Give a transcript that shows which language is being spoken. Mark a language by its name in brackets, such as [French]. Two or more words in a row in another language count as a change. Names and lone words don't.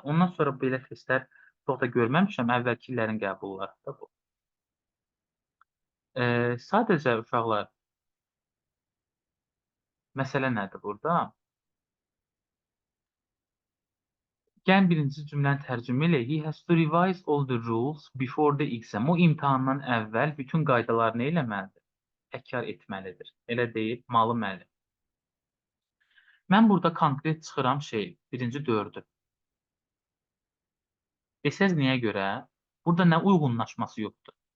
[Azerbaijani] Ondan sonra belə testlər çox da görməmişəm. Əvvəlki illərin qəbullarında bu. Sadəcə uşaqlar, məsələ nədir burada? Gəlin birinci cümləni tərcümə eləyək. [English] He has to revise all the rules before the exam. [Azerbaijani] O imtahandan əvvəl bütün qaydaları nə eləməlidir? Təkrar etməlidir. Elə deyil, malı məli. Mən burada konkret çıxıram birinci dördü. Desəz niyə görə? Burada nə uyğunlaşması yoxdur?